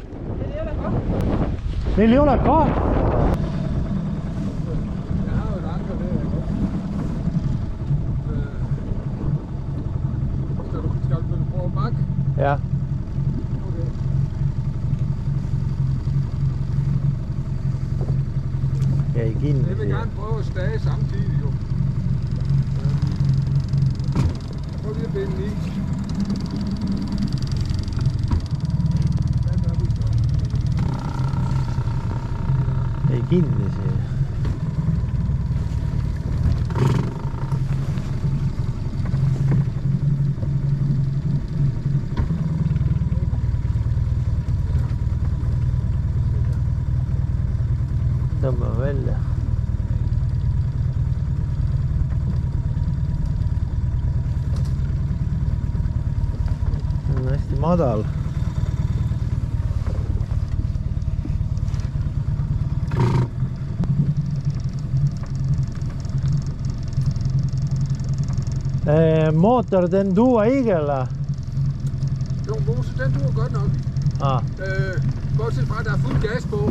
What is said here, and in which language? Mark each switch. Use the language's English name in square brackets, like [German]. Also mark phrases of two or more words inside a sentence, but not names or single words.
[Estonian] Meil ei ole kahv. Ja. Jäi kinni. [Danish] Jeg vil gerne prøve at stage samtidig jo. Prøv lige at binde i. [Estonian] Jäi kinni siia. Tõmbame välja. See on hästi madal. [Danish] Motor, den duer ikke, eller? Jo, motor, den duer godt nok. Bortset fra, at der er fuld gas på.